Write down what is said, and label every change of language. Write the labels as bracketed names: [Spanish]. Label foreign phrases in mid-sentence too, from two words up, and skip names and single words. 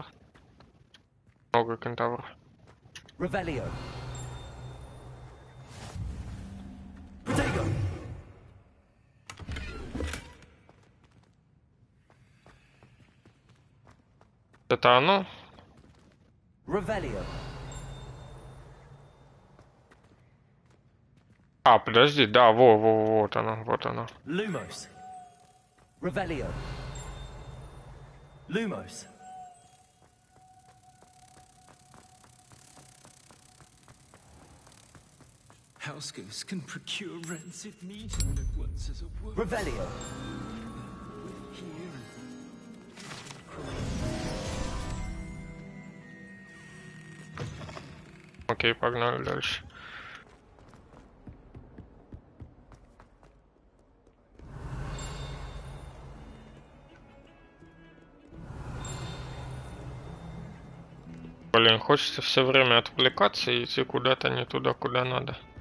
[Russian] Много кентавров. Это оно? А, подожди, да, вот оно, вот оно. Lumos. Revelio. Lumos. [English] House ghosts can procure rancid meat and live once as a worm. Revelio. [Russian] Окей, погнали дальше. Блин, хочется все время отвлекаться и идти куда-то не туда, куда надо.